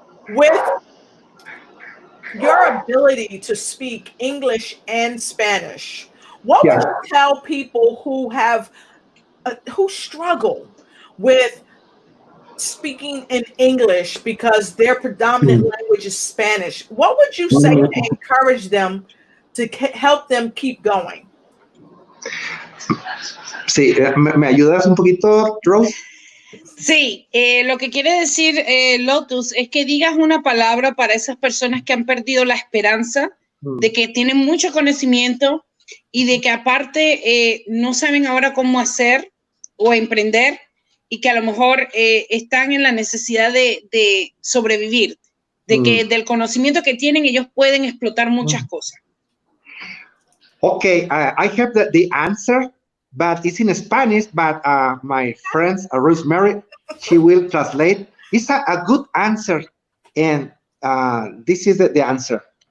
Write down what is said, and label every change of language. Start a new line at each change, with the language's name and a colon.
English: With your ability to speak English and Spanish, what would you tell people who have who struggle with speaking in English because their predominant language is Spanish? What would you say to encourage them to help them keep going?
Spanish: Sí, ¿me ayudas un poquito, Rose? Sí, lo que quiere decir Lotus es que digas una palabra para esas personas que han perdido la esperanza de que tienen mucho conocimiento y de que aparte no saben ahora cómo hacer o emprender, y que a lo mejor están en la necesidad de sobrevivir, de que del conocimiento que tienen ellos pueden explotar muchas cosas.
English: Okay, I have the answer, but it's in Spanish, but my friend Rosemary, she will translate. It's a good answer, and this is the answer.